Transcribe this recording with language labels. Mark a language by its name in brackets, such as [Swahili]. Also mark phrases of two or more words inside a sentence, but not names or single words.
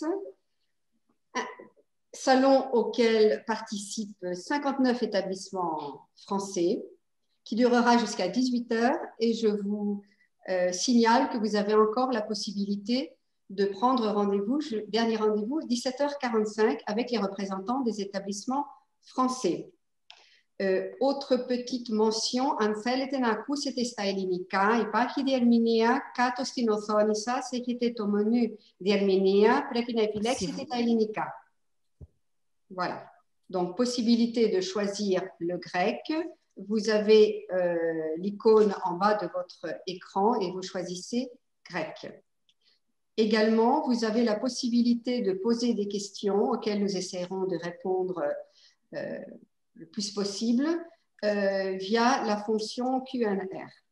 [French] Un salon auquel participent 59 établissements français qui durera jusqu'à 18 h et je vous signale que vous avez encore la possibilité de prendre rendez-vous, dernier rendez-vous, 17h45 avec les représentants des établissements français. Autre petite mention, [Greek] αν θέλετε να ακούσετε στα ελληνικά, υπάρχει διερμηνία κάτω στην οθόνη σας, έχετε το μενού διερμηνία, πρέπει να επιλέξετε τα ελληνικά. [French] Voilà. Donc, possibilité de choisir le grec. Vous avez l'icône en bas de votre écran et vous choisissez grec. Également, vous avez la possibilité de poser des questions auxquelles nous essaierons de répondre le plus possible via la fonction Q&R.